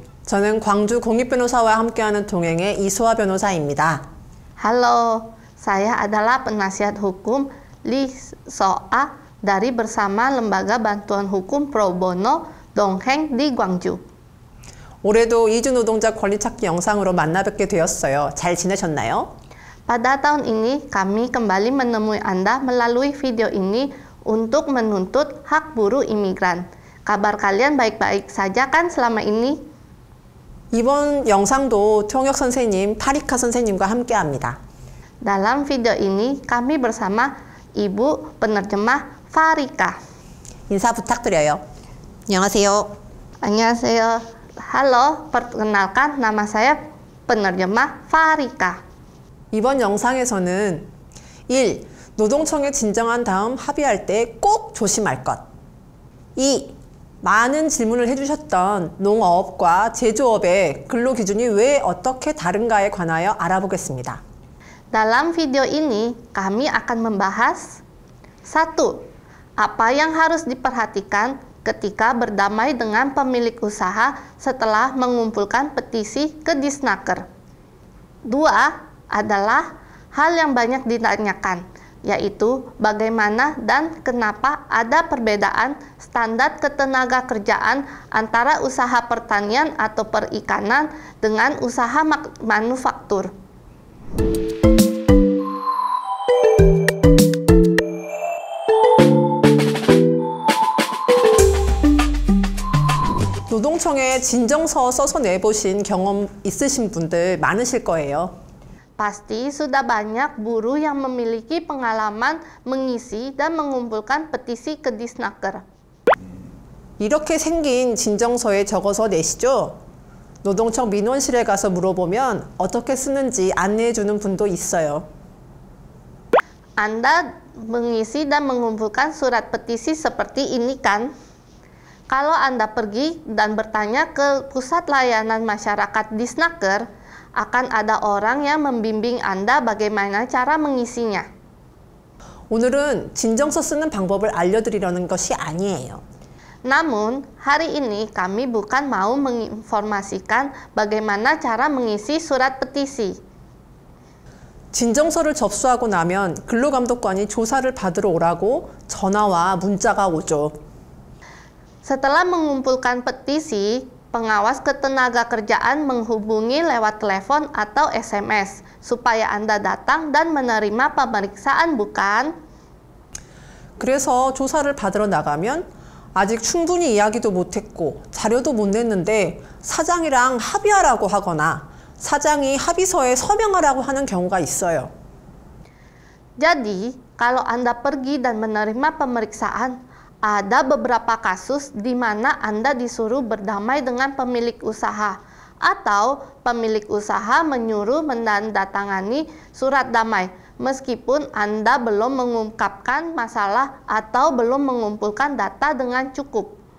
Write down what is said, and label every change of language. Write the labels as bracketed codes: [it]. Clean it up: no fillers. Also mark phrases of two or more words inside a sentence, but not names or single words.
[ko] 저는 광주 공익변호사와 함께하는 동행의 이수아 변호사입니다. [id] Halo, saya adalah penasihat hukum Lee Soa dari bersama Lembaga Bantuan Hukum Pro Bono Dongheng di Gwangju. [ko] 올해도 이주 노동자 권리 찾기 영상으로 만나 뵙게 되었어요. 잘 지내셨나요? [id] Pada tahun ini, kami kembali menemui Anda melalui video ini untuk menuntut hak buruh imigran. Kabar kalian baik-baik saja kan selama ini? [ko] 이번 영상도 통역 선생님 파리카 선생님과 함께합니다. [id] Dalam video ini, kami bersama Ibu Penerjemah Farika. [ko] 인사 부탁드려요. 안녕하세요. Annyeonghaseyo. [id] Halo, perkenalkan nama saya Penerjemah Farika. [ko] 이번 영상에서는 1. 노동청에 진정한 다음 합의할 때 꼭 조심할 것. 2. 많은 질문을 해주셨던 농업과 제조업의 근로기준이 왜 어떻게 다른가에 관하여 알아보겠습니다. [id] Dalam video ini, kami akan membahas 1. Apa yang harus diperhatikan ketika berdamai dengan pemilik usaha setelah mengumpulkan petisi ke Disnaker. 2. Adalah hal yang banyak ditanyakan, yaitu bagaimana dan kenapa ada perbedaan standar ketenaga kerjaan antara usaha pertanian atau perikanan dengan usaha manufaktur. [ko] 노동청에 진정서 써서 내보신 경험 있으신 분들 많으실 거예요. [id] Pasti sudah banyak buruh yang memiliki pengalaman mengisi dan mengumpulkan petisi ke Disnaker. [ko] 이렇게 생긴 진정서에 적어서 내시죠? 노동청 민원실에 가서 물어보면 어떻게 쓰는지 안내해 주는 분도 있어요. [id] Anda mengisi dan mengumpulkan surat petisi seperti ini kan? Kalau Anda pergi dan bertanya ke Pusat Layanan Masyarakat Disnaker, akan ada orang yang membimbing Anda bagaimana cara mengisinya. [ko] 오늘은 진정서 쓰는 방법을 알려드리려는 것이 아니에요. [id] Namun, hari ini kami bukan mau menginformasikan bagaimana cara mengisi surat petisi. [ko] 진정서를 접수하고 나면 근로감독관이 조사를 받으러 오라고 전화와 문자가 오죠. [id] Setelah mengumpulkan petisi, pengawas ketenagakerjaan menghubungi lewat telepon atau SMS supaya Anda datang dan menerima pemeriksaan, bukan? [ko] 그래서 조사를 받으러 나가면 아직 충분히 이야기도 못했고 자료도 못 냈는데 사장이랑 합의하라고 하거나 사장이 합의서에 서명하라고 하는 경우가 있어요. [id] Jadi, kalau Anda pergi dan menerima pemeriksaan, ada beberapa kasus di mana Anda disuruh berdamai dengan pemilik usaha atau pemilik usaha menyuruh menandatangani surat damai meskipun Anda belum mengungkapkan masalah atau belum mengumpulkan data dengan cukup.